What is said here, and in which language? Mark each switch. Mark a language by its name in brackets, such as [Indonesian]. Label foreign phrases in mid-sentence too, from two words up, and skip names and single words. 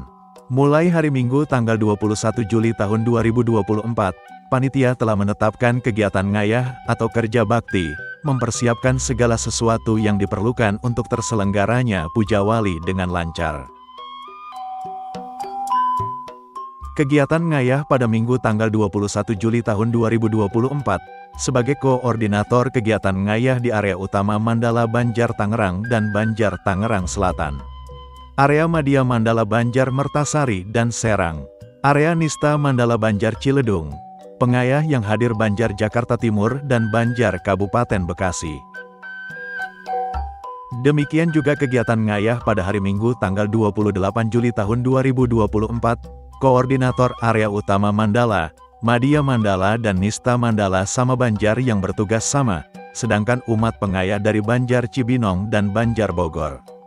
[Indonesian] Mulai hari Minggu tanggal 21 Juli tahun 2024, panitia telah menetapkan kegiatan ngayah atau kerja bakti, mempersiapkan segala sesuatu yang diperlukan untuk terselenggaranya Puja Wali dengan lancar. Kegiatan ngayah pada Minggu tanggal 21 Juli tahun 2024, sebagai koordinator kegiatan ngayah di area utama Mandala Banjar Tangerang dan Banjar Tangerang Selatan. Area Madya Mandala Banjar Mertasari dan Serang. Area Nista Mandala Banjar Ciledug. Pengayah yang hadir Banjar Jakarta Timur dan Banjar Kabupaten Bekasi. Demikian juga kegiatan ngayah pada hari Minggu tanggal 28 Juli tahun 2024, Koordinator Area Utama Mandala, Madya Mandala dan Nista Mandala sama Banjar yang bertugas sama, sedangkan umat pengayah dari Banjar Cibinong dan Banjar Bogor.